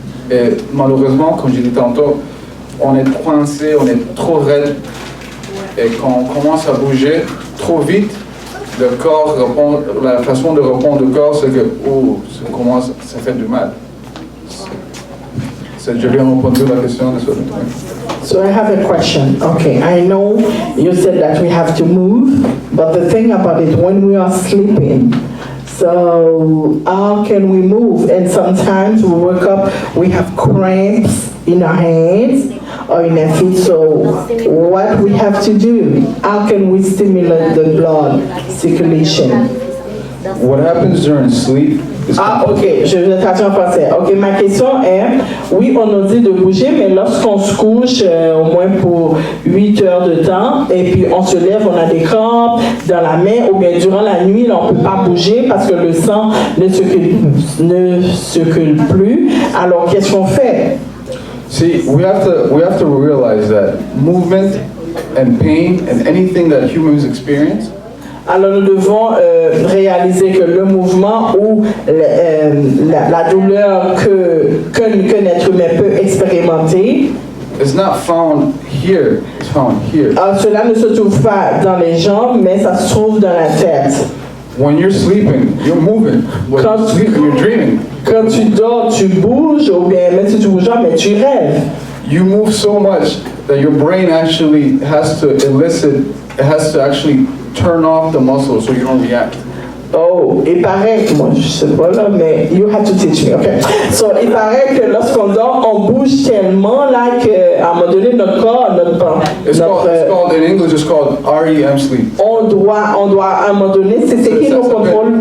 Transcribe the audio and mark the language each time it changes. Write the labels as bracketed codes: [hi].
[fr] Et malheureusement, comme je disais tantôt, on est coincé, on est trop raide. Et quand on commence à bouger trop vite, le corps répond, la façon de répondre du corps, c'est que ça fait du mal. Je viens répondre à la question de ce. [en] So I have a question. Okay, I know you said that we have to move, but the thing about it, when we are sleeping, so how can we move? And sometimes we wake up, we have cramps in our hands or in our feet. So what we have to do? How can we stimulate the blood circulation? What happens during sleep? [fr] Ok, je vais traduire en français. Ok, ma question est, oui, on nous dit de bouger, mais lorsqu'on se couche, au moins pour 8 heures de temps, et puis on se lève, on a des crampes dans la main, ou bien durant la nuit, là, on ne peut pas bouger parce que le sang ne circule plus. Alors, qu'est-ce qu'on fait? [en] See, we have to realize that movement and pain and anything that humans experience. [fr] Alors nous devons réaliser que le mouvement ou la douleur qu'un être humain peut expérimenter, [en] it's not found here, it's found here. [fr] Cela ne se trouve pas dans les jambes, mais ça se trouve dans la tête. [en] When you're sleeping, you're moving. When you're sleeping, you're dreaming. [fr] Quand tu dors, tu bouges, ou bien même si tu bouges pas, mais tu rêves. [en] You move so much that your brain actually has to actually turn off the muscle so you don't react. [fr] Oh, il paraît, moi je sais pas là, mais [en] you have to teach me, okay? [fr] So, il paraît que lorsqu'on dort, on bouge tellement là qu'à un moment donné, notre corps, [en] it's called in English, it's called REM sleep. [fr] On doit à un moment donné, c'est ce qui nous contrôle.